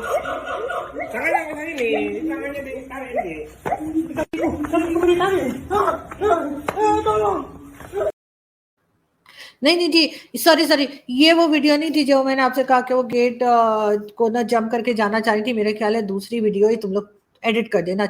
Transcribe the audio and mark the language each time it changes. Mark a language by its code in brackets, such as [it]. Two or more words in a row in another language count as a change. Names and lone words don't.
[id] Tangannya ke sini, tangannya ditarik ini. Kita ditarik. [hi] नहीं नहीं जी, सॉरी, ये वो वीडियो नहीं थी जो मैंने आपसे कहा कि वो गेट को ना जंप करके जाना चाह रही थी, मेरे ख्याल है दूसरी वीडियो ही, तुम लोग एडिट कर देना।